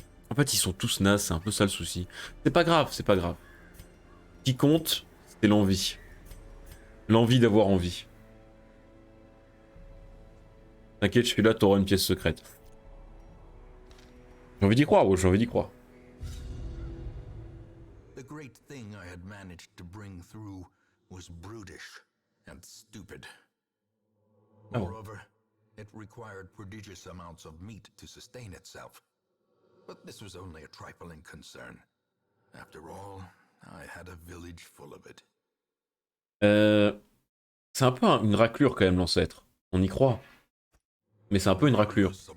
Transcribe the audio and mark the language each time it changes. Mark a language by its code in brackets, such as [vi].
[fr] En fait, ils sont tous nazes, c'est un peu ça le souci. C'est pas grave. Ce qui compte, c'est l'envie. L'envie d'avoir envie. T'inquiète, je suis là, t'auras une pièce secrète. J'ai envie d'y croire, ouais, j'ai envie d'y croire. [en] The great thing I had managed to bring through was brutish and stupid. Moreover, it required prodigious amounts of meat to sustain itself. But this was only a trifling concern. After all, I had a village full of it. [fr] C'est un peu une raclure quand même, l'ancêtre. On y croit. Mais c'est un peu une raclure.